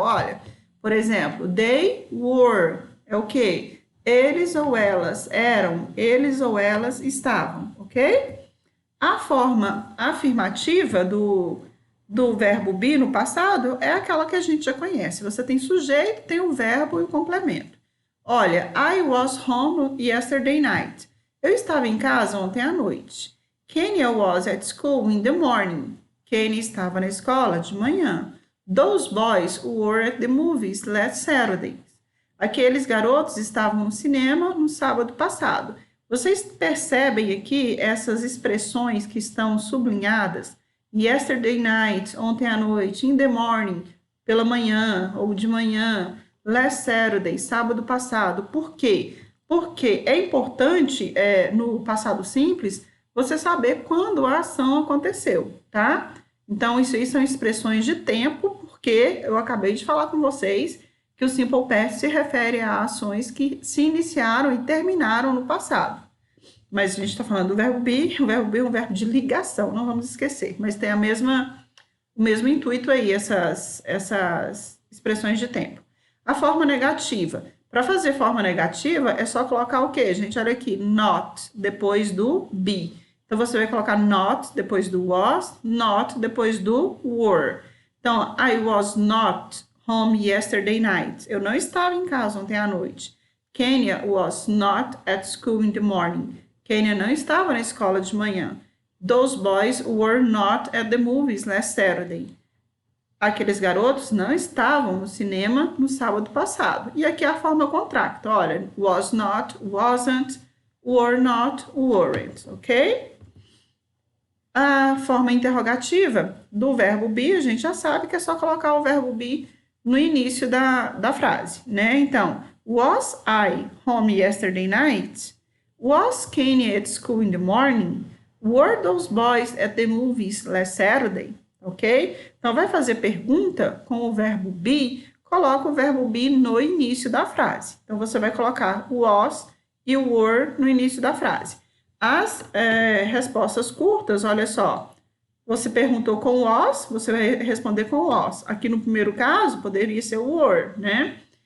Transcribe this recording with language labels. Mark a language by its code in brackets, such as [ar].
[pt] Olha, por exemplo, [en] they were, [pt] é o quê? Eles ou elas eram, eles ou elas estavam, ok? A forma afirmativa do verbo be no passado é aquela que a gente já conhece. Você tem sujeito, tem o verbo e o complemento. [en] Olha, I was home yesterday night. [pt] Eu estava em casa ontem à noite. [en] Kenya was at school in the morning. [pt] Kenya estava na escola de manhã. [en] Those boys were at the movies last Saturday. [pt] Aqueles garotos estavam no cinema no sábado passado. Vocês percebem aqui essas expressões que estão sublinhadas? [en] Yesterday night, [pt] ontem à noite. [en] In the morning, [pt] pela manhã ou de manhã. [en] Last Saturday, [pt] sábado passado. Por quê? Porque é importante, no passado simples, você saber quando a ação aconteceu, tá? Então, isso aí são expressões de tempo, porque eu acabei de falar com vocês que o Simple Past se refere a ações que se iniciaram e terminaram no passado. Mas a gente está falando do verbo be, o verbo be é um verbo de ligação, não vamos esquecer, mas tem o mesmo intuito aí, essas expressões de tempo. A forma negativa. Para fazer forma negativa, é só colocar o quê, gente? Olha aqui, not, depois do be. Então, você vai colocar not depois do was, not depois do were. [en] Então, I was not home yesterday night. [pt] Eu não estava em casa ontem à noite. [en] Kenya was not at school in the morning. [pt] Kenya não estava na escola de manhã. [en] Those boys were not at the movies last Saturday. [pt] Aqueles garotos não estavam no cinema no sábado passado. E aqui é a forma contracta. [en] Olha, was not, wasn't, were not, weren't, ok? [pt] A forma interrogativa do verbo be, a gente já sabe que é só colocar o verbo be no início da frase, né? [en] Então, was I home yesterday night? Was Kenny at school in the morning? Were those boys at the movies last Saturday? Ok? [pt] Então, vai fazer pergunta com o verbo be, coloca o verbo be no início da frase. Então, você vai colocar o was e o were no início da frase. As respostas curtas, olha só. Você perguntou com was, você vai responder com was. Aqui no primeiro caso, poderia ser o were, né?